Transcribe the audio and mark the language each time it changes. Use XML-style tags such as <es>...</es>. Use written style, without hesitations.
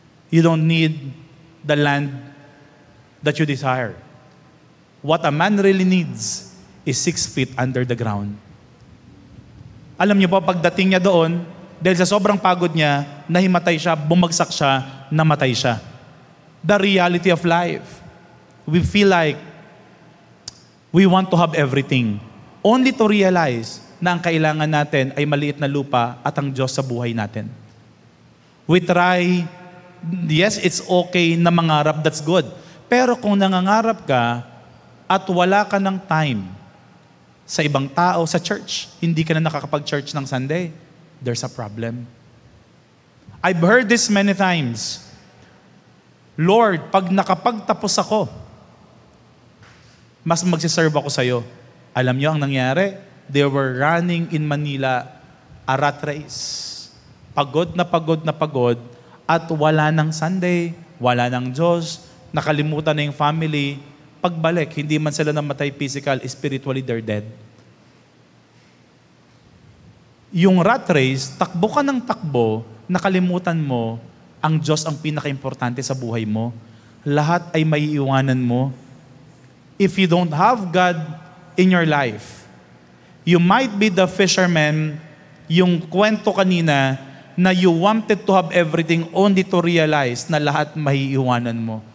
<en>You don't need the land that you desire. What a man really needs is 6 feet under the ground.</en> <tl>Alam niyo ba, pagdating niya doon, dahil sa sobrang pagod niya, nahimatay siya, bumagsak siya, namatay siya.</tl> <en>The reality of life. We feel like we want to have everything. Only to realize</en> <tl>na ang kailangan natin ay maliit na lupa at ang Diyos sa buhay natin.</tl> <en>We try, yes, it's okay</en> <tl>na mangarap,</tl> <en>that's good.</en> <tl>Pero kung nangangarap ka at wala ka ng time sa ibang tao, sa church, hindi ka na nakakapag-church ng Sunday,</tl> <en>there's a problem. I've heard this many times.</en> <tl>Lord, pag nakapagtapos ako, mas magsiserve ako sa'yo. Alam niyo ang nangyari?</tl> <en>they were running in Manila a rat race.</en> <tl>Pagod na pagod na pagod at wala ng Sunday, wala ng Diyos, nakalimutan na yung family. Pagbalik, hindi man sila namatay physical,</tl> <en>spiritually they're dead.</en> <tl>Yung rat race, takbo ka ng takbo, nakalimutan mo, ang Diyos ang pinaka-importante sa buhay mo. Lahat ay maiiwanan mo.</tl> <en>If you don't have God in your life, you might be the fisherman,</en> <tl>yung kwento kanina,</tl> <en>na you wanted to have everything only to realize</en> <tl>na lahat maiiwanan mo.</tl>